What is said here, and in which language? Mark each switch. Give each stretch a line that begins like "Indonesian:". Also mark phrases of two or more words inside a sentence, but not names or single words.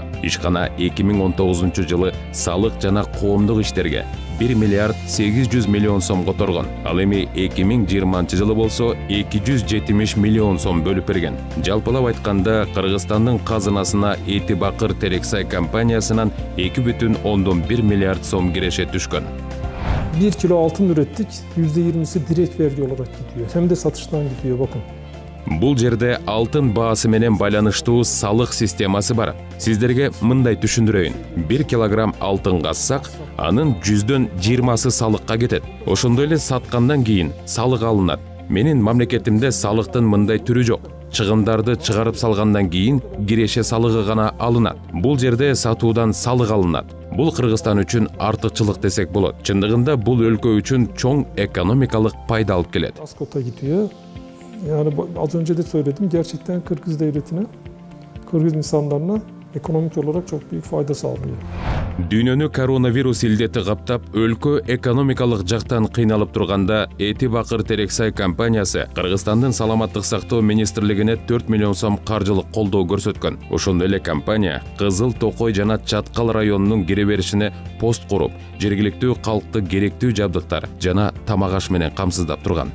Kyrgyz: Ишкана 2019 жылы салык жана коомдук иштерге 1 миллиард 800 миллион сом которгон. Ал эми 2020 жылы болсо 270 миллион сом бөлүп берген. Жалпылап айтканда Кыргызстандын казынасына Этибакыр Терексай компаниясынан 2,1 миллиард сом киреше түшкөн.
Turkish: 1 kilo altın ürettik, %20'si direkt vergi olarak gidiyor. Hem de satıştan gidiyor bakın.
Kyrgyz: Бул жерде алтын баасы менен байланыштуу салык системасы бар. Сиздерге мындай түшүндүрөйүн. 1 килограмм алтын кассак, анын 20% салыкка кетет. Ошондой эле саткандан кийин салык алынат. Менин мамлекетимде салыктын мындай түрү жок. Чыгымдарды чыгарып салгандан кийин киреше салыгы гана алынат. Бул жерде сатуудан салык алынат. Бул Кыргызстан үчүн артыкчылык десек болот. Чындыгында бул өлкө үчүн чоң экономикалык пайда алып келет.
Turkish: Askota gidiyor. Yani az önce de söyledim, gerçekten Kırgız devletine, Kırgız insanlarına ekonomik olarak çok büyük fayda sağlıyor.
Kyrgyz: Дүйнөнү коронавирус илдети каптап, өлкө экономикалык жактан кыйналып турганда, Этибакыр Терексай компаниясы Кыргызстандын саламаттык сактоо министрлигине 4 миллион сом каржылык колдоо көрсөткөн. Ошондой эле компания Кызыл Токой жана Чаткал районунун кире беришине пост куруп, жергиликтүү калкты керектүү жабдыктар жана тамак аш менен камсыздап турган.